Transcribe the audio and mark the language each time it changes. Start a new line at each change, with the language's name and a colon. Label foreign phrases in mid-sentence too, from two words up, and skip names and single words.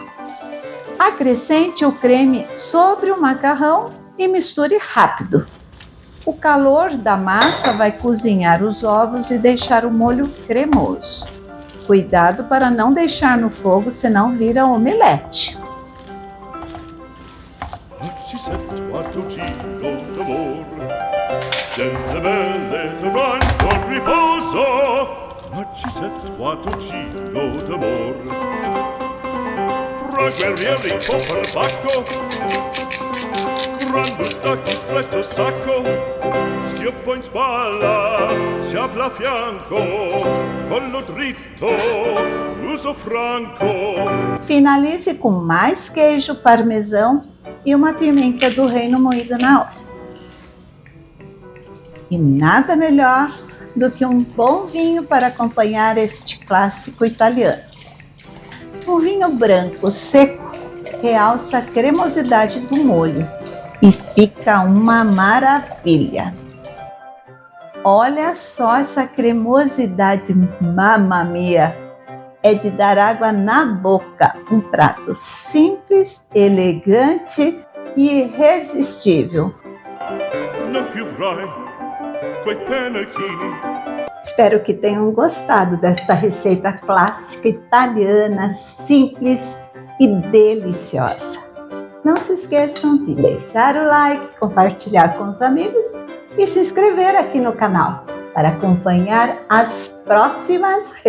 Portuguese: Acrescente o creme sobre o macarrão e misture rápido. O calor da massa vai cozinhar os ovos e deixar o molho cremoso. Cuidado para não deixar no fogo, senão vira omelete.
Italian: Narcisetto a dolcino d'amor, delle belle turbando al riposo, Narcisetto a dolcino d'amor. Fra guerrieri con perbacco, gran buttacchi stretto sacco, schioppo in spalla, sciabla a fianco, collo dritto, l'uso rosso franco.
Portuguese: Finalize com mais queijo parmesão e uma pimenta do reino moída na hora. E nada melhor do que um bom vinho para acompanhar este clássico italiano. Um vinho branco seco realça a cremosidade do molho e fica uma maravilha. Olha só essa cremosidade,
Italian: mamma mia!
Portuguese: É de dar água na boca. Um prato simples, elegante e irresistível.
Italian: Non più avrai quei pennacchini.
Portuguese: Espero que tenham gostado desta receita clássica italiana, simples e deliciosa. Não se esqueçam de deixar o like, compartilhar com os amigos e se inscrever aqui no canal para acompanhar as próximas receitas.